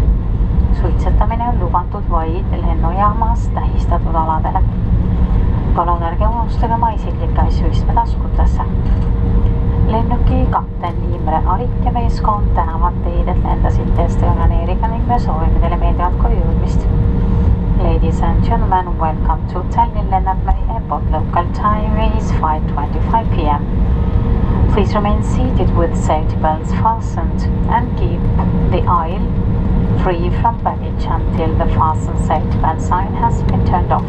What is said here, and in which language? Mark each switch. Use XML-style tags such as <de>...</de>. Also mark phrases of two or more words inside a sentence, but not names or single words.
<et>Suitsetamine on lubatud vaid lennujaamas tähistatud aladele. Palun ärge unustage oma isiklikke asju istmetaskutesse. Lennuki kapten Imre Arik ja meeskond tänavad teid, et lendasite Estonian Airiga ning me soovime teile meeldivat koju jõudmist.</et> <en>Ladies and gentlemen, welcome to Tallinn Lennart Airport. Local time is 5:25 p.m. Please remain seated with safety belts fastened and keep the aisle free from baggage until the fasten safety belt sign has been turned off.</en>